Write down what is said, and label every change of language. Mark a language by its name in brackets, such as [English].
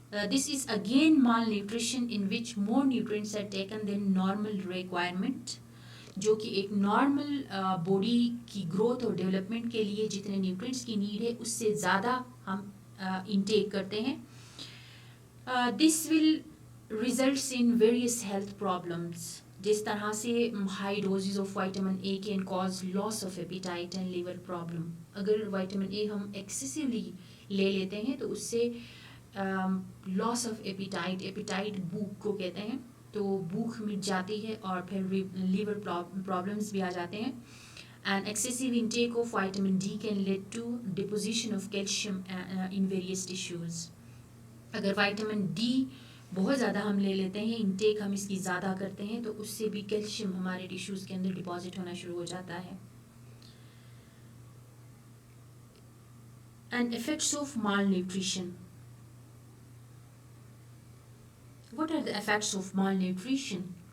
[English] This is again malnutrition in which more nutrients are taken than normal requirement. [Urdu] جو کہ ایک normal body کی growth اور development کے لیے جتنے نیوٹرینٹس کی نیڈ ہے اس سے زیادہ ہم انٹیک کرتے ہیں. [English] This will results in various health problems. [Urdu] جس طرح سے [English] High doses of vitamin A can cause loss of appetite and liver problem. [Urdu] اگر وائٹامن اے ہم ایکسیسولی لے لیتے ہیں تو اس سے [English] loss of appetite [Urdu] بھوک کو کہتے ہیں، تو بھوک مٹ جاتی ہے اور پھر لیور پرابلمس بھی آ جاتے ہیں. [English] And excessive intake of vitamin D can lead to deposition of calcium in various tissues. [Urdu] اگر وائٹامن ڈی بہت زیادہ ہم لے لیتے ہیں، انٹیک ہم اس کی زیادہ کرتے ہیں، تو اس سے بھی کیلشیم ہمارے ٹیشوز کے اندر ڈپازٹ ہونا شروع ہو جاتا ہے. [English] And effects of malnutrition. What are the effects of malnutrition?